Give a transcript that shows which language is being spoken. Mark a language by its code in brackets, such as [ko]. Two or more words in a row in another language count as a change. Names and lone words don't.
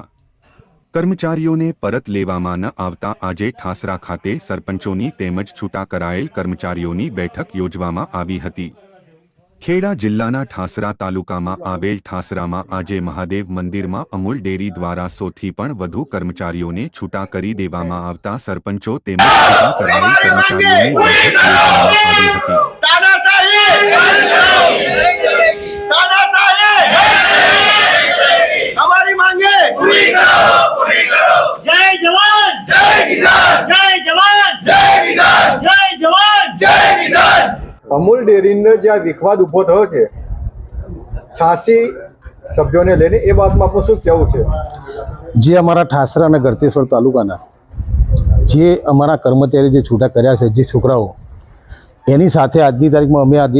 [gu] કર્મચારીઓને પરત લેવામાં ન આવતા આજે ઠાસરા ખાતે સરપંચોની તેમજ છૂટા કરાયેલ કર્મચારીઓની બેઠક યોજવામાં આવી હતી। ખેડા જિલ્લાના ઠાસરા તાલુકામાં આવેલ ઠાસરામાં આજે મહાદેવ મંદિરમાં અમૂલ ડેરી દ્વારા 100 થી પણ વધુ કર્મચારીઓને છૂટા કરી દેવામાં આવતા સરપંચો તેમજ છૂટા કરાયેલ કર્મચારીઓની બેઠક યોજવામાં આવી હતી। [hi] हमारी मांगे पूरी करो। जय जवान जय किसान, जय जवान जय किसान, जय जवान जय किसान। [gu] અમૂલ ડેરીનો જે આ વિખવાદ ઊભો થયો છે 86 સભ્યોને લઈને, એ વાતમાં આપણું શું કહેવું છે? જે અમારા ઠાસરા અને ગળતેશ્વર તાલુકાના જે અમારા કર્મચારી જે છૂટા કર્યા છે, જે છોકરાઓ, એની સાથે આજની તારીખમાં અમે આજે